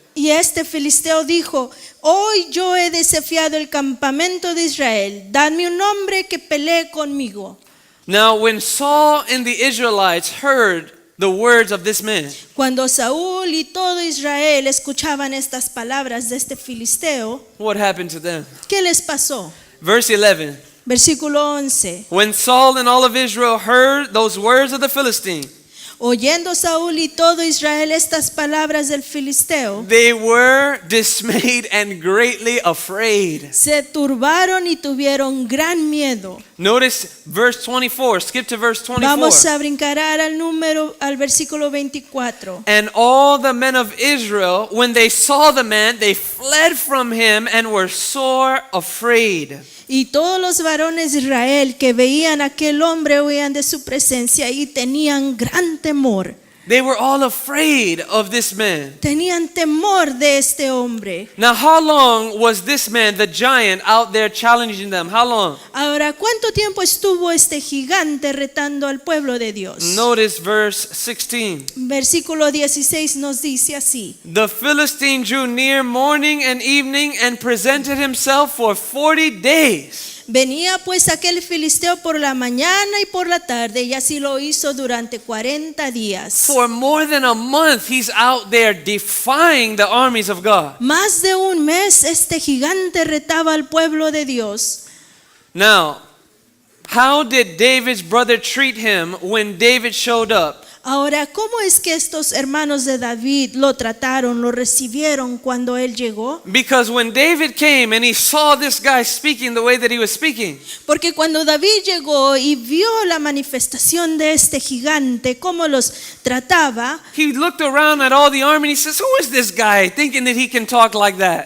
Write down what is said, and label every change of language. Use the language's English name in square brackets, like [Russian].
[Spanish] y este filisteo dijo, hoy yo he desafiado el campamento de Israel, dadme un hombre que pelee conmigo. [English] Now, when Saul and the Israelites heard the words of this man, [Spanish] Cuando Saúl y todo Israel escuchaban estas palabras de este filisteo, [English] what happened to them? [Spanish] ¿qué les pasó? [English] Verse 11. [Spanish] Versículo 11. [English] When Saul and all of Israel heard those words of the Philistine, [Spanish] Oyendo Saúl y todo Israel estas palabras del filisteo, [English] they were dismayed and greatly afraid. [Spanish] se turbaron y tuvieron gran miedo. [English] Notice verse 24. Skip to verse 24. [Spanish] Vamos a brincar al versículo 24. [English] And all the men of Israel, when they saw the man, they fled from him and were sore afraid. [Spanish] Y todos los varones de Israel que veían a aquel hombre huían de su presencia y tenían gran temor. [English] They were all afraid of this man. [Spanish] Tenían temor de este hombre. [English] Now, how long was this man, the giant, out there challenging them? How long? [Spanish] Ahora, ¿cuánto tiempo estuvo este gigante retando al pueblo de Dios? [English] Notice verse 16. [Spanish] Versículo 16 nos dice así. [English] The Philistine drew near morning and evening and presented himself for 40 days. [Spanish] Venía pues aquel filisteo por la mañana y por la tarde, y así lo hizo durante 40 días. [English] For more than a month, he's out there defying the armies of God. [Spanish] Más de un mes este gigante retaba al pueblo de Dios. [English] Now, how did David's brother treat him when David showed up? [Spanish] Ahora, ¿cómo es que estos hermanos de David lo trataron, lo recibieron cuando él llegó? [English] Because when David came and he saw this guy speaking the way that he was speaking, [Spanish] Porque cuando David llegó y vio la manifestación de este gigante, cómo los trataba, [English] he looked around at all the army and he says, Who is this guy thinking that he can talk like that?